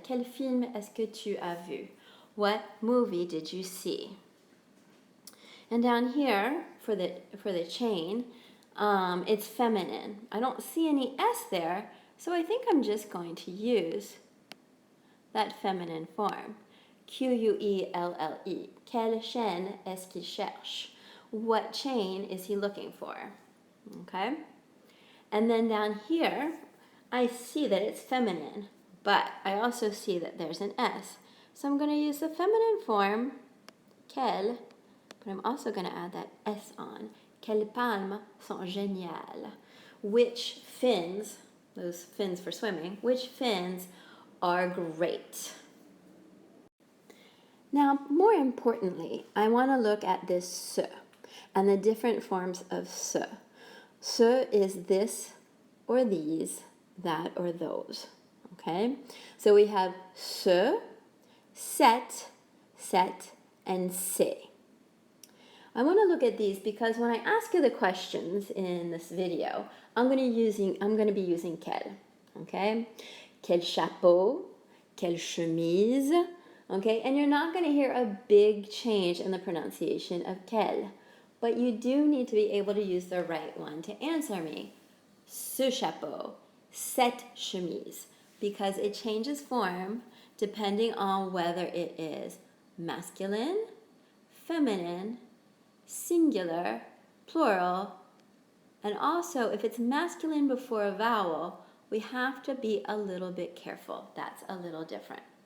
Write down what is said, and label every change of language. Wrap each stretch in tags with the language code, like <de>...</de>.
<fr>Quel film est-ce que tu as vu?</fr> <en>What movie did you see? And down here, for the chain, it's feminine. I don't see any S there, so I think I'm just going to use that feminine form. Q-U-E-L-L-E.</en> <fr>Quelle chaîne est-ce qu'il cherche?</fr> <en>What chain is he looking for? Okay? And then down here, I see that it's feminine, but I also see that there's an S. So I'm going to use the feminine form, quelle, but I'm also going to add that S on.</en> <fr>Quelles palmes sont géniales?</fr> <en>Which fins, those fins for swimming, which fins are great? Now, more importantly, I want to look at this ce and the different forms of ce. Ce is this or these, that or those. Okay? So we have ce, set, and c'est. I want to look at these because when I ask you the questions in this video, I'm going to be using quel. Okay?</en> <fr>Quel chapeau, quelle chemise.</fr> <en>Okay? And you're not going to hear a big change in the pronunciation of quel. But you do need to be able to use the right one to answer me.</en> <fr>Ce chapeau, cette chemise,</fr> <en>because it changes form depending on whether it is masculine, feminine, singular, plural, and also if it's masculine before a vowel, we have to be a little bit careful. That's a little different.</en>